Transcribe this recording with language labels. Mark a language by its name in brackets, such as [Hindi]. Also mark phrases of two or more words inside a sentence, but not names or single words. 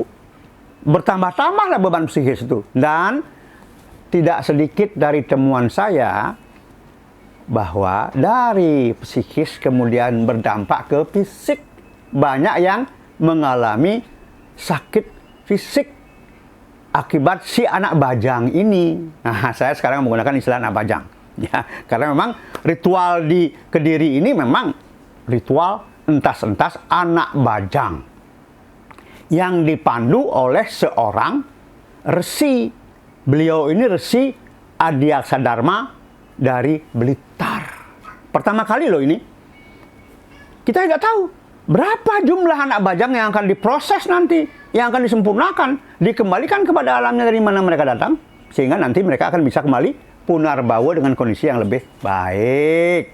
[Indonesian] Bertambah-tambahlah beban psikis itu. Dan tidak sedikit dari temuan saya bahwa dari psikis kemudian berdampak ke fisik. Banyak yang mengalami sakit fisik akibat si anak bajang ini. Nah, saya sekarang menggunakan istilah anak bajang. Ya, karena memang ritual di Kediri ini memang ritual entas-entas anak bajang yang dipandu oleh seorang resi. Beliau ini Resi Adiaksa Dharma dari Blitar. Pertama kali loh ini. Kita tidak tahu berapa jumlah anak bajang yang akan diproses nanti, yang akan disempurnakan, dikembalikan kepada alamnya dari mana mereka datang, sehingga nanti mereka akan bisa kembali punarbawa dengan kondisi yang lebih baik.